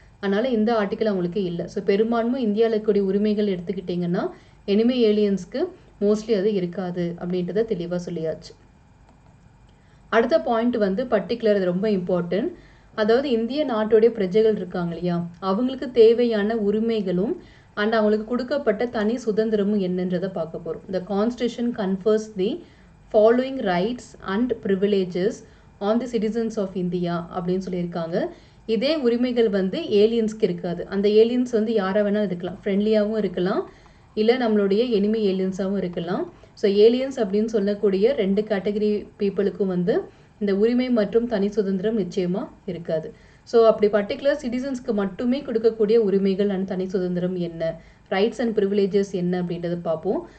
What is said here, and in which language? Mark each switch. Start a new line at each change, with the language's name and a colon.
Tamil: அதனால் இந்த ஆர்டிக்கல் அவங்களுக்கு இல்லை. ஸோ பெரும்பான்மை இந்தியாவில் இருக்கக்கூடிய உரிமைகள் எடுத்துக்கிட்டிங்கன்னா எனிமி ஏலியன்ஸ்க்கு மோஸ்ட்லி அது இருக்காது அப்படின்றத தெளிவாக சொல்லியாச்சு. அடுத்த பாயிண்ட் வந்து பர்டிகுலர், அது ரொம்ப இம்பார்ட்டன்ட். அதாவது இந்திய நாட்டுடைய பிரஜைகள் இருக்காங்க இல்லையா, அவங்களுக்கு தேவையான உரிமைகளும் அண்ட் அவங்களுக்கு கொடுக்கப்பட்ட தனி சுதந்திரமும் என்னன்றதை பார்க்க போகிறோம்.
English: The Constitution confers the following rights and privileges on the citizens of India
Tamil: அப்படின்னு சொல்லியிருக்காங்க. இதே உரிமைகள் வந்து ஏலியன்ஸ்க்கு இருக்காது. அந்த ஏலியன்ஸ் வந்து யாராக வேணாலும் இருக்கலாம், ஃப்ரெண்ட்லியாகவும் இருக்கலாம், இல்லை நம்மளுடைய எனிமி ஏலியன்ஸாகவும் இருக்கலாம். ஸோ ஏலியன்ஸ் அப்படின்னு சொல்லக்கூடிய 2 கேட்டகரி பீப்புளுக்கும் வந்து இந்த உரிமை மற்றும் தனி சுதந்திரம் நிச்சயமாக இருக்காது. ஸோ அப்படி பர்டிகுலர் சிட்டிசன்ஸ்க்கு மட்டுமே கொடுக்கக்கூடிய உரிமைகள் அண்ட் தனி சுதந்திரம் என்ன, ரைட்ஸ் அண்ட் ப்ரிவிலேஜஸ் என்ன அப்படின்றத பார்ப்போம்.